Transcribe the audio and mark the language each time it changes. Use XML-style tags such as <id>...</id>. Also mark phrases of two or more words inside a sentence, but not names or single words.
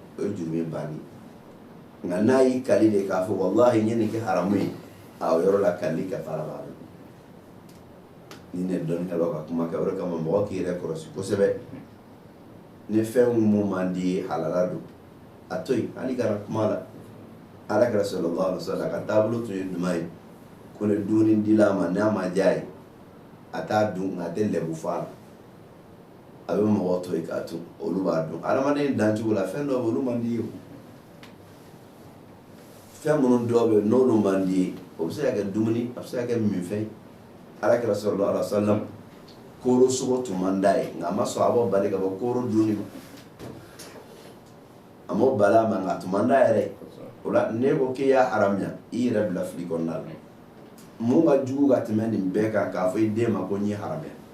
<bm>o ye jurumi banni nka n'a y'i kali de k'a fɔ wallahi n ye nin kɛ haramu ye a o yɔrɔ la kali kɛfara b'a la ni ne dɔnnikɛlaw ka kuma kɛ o de kama mɔgɔ k'i yɛrɛ kɔlɔsi kosɛbɛ ni fɛn mun man di ye halala don a to yen hali kana kuma la alakira</bm> <ar>صلى الله عليه وسلم</ar> <bm>ka taabolo tun ye duman ye ko ni dumuni dila ma n'a ma diya ye a t'a dun nka a tɛ lɛbu fɔ a la a bɛ mɔgɔ to yen k'a tun olu b'a dun adamaden dancogo la fɛn dɔw bɛ olu man di ye fɛn minnu dɔw bɛ n'olu man di ye o bɛ se ka kɛ dumuni a bɛ se ka kɛ minfɛn ye alakira</bm> <ar>صلى الله عليه وسلم</ar> <bm>koro sogo tun man d'a ye nka a ma sɔn a b'o bali ka bɔ koro dunni ma a m'o bali a ma nka a tun man d'a yɛrɛ o la ne ko k'i y'a haramuya i yɛrɛ bila fili kɔnɔna la mun ka jugu ka tɛmɛ nin bɛɛ kan k'a fɔ i den ma ko n ye haramuya</bm>